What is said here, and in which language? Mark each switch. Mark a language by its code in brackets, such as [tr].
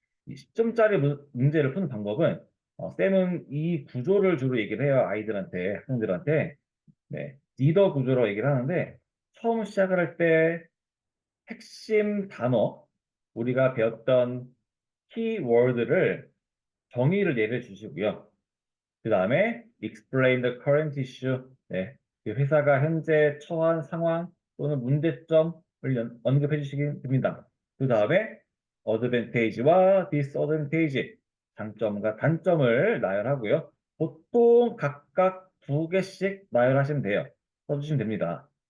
[ko] 이 10점짜리 문제를 푸는 방법은 쌤은 이 구조를 주로 얘기를 해요. 아이들한테, 학생들한테. 네, 리더 구조라고 얘기를 하는데 처음 시작을 할 때 핵심 단어, 우리가 배웠던 키워드를 정의를 예를 주시고요. 그 다음에 [en] explain the current issue. [ko] 네. 그 회사가 현재 처한 상황 또는 문제점을 언급해 주시기 됩니다. 그 다음에 advantage와 disadvantage, 장점과 단점을 나열하고요. 보통 각각 두 개씩 나열하시면 돼요. 써주시면 됩니다.